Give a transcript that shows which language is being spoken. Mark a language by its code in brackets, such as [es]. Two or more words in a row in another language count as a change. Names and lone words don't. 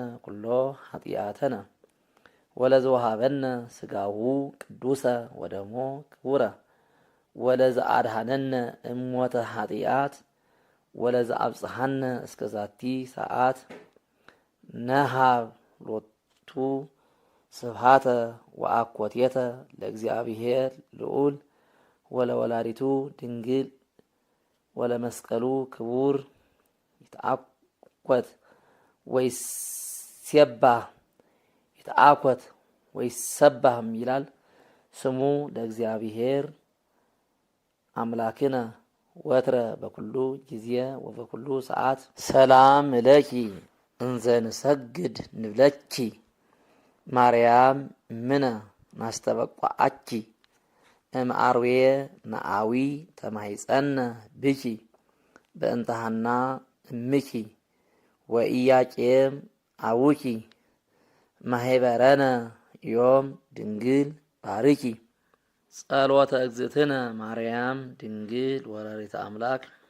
[gez] ኩሎ ኃጢአተነ ወለዘወሃበነ ሥጋሁ ቅዱሰ ወደሞ ክቡረ ወለዘአድኀነነ እሞተ ኃጢአት ወለዘአብጽሐነ እስከ ዛቲ ሰዓት። ነሃብ ሎቱ ስብሃተ ወአኮቴተ ለእግዚአብሔር ልዑል ወለወላዲቱ ድንግል ወለመስቀሉ ክቡር። ይትአኰት ወይሴባህ ይትአኰት ወይሰባህም ይላል። ስሙ ለእግዚአብሔር አምላክነ ወትረ በኩሉ ጊዜ ወበኩሉ ሰዓት። ሰላም እለኪ እንዘ ንሰግድ ንብለኪ ማርያም እምነ ናስተበቋአኪ እምአርዌ ነአዊ ተማሂፀነ ብኪ በእንተ ሐና እምኪ ወኢያቄም አቡኪ ማህበረነ ዮም ድንግል ባርኪ። ጸሎተ እግዝእትነ ማርያም ድንግል ወላዲተ አምላክ።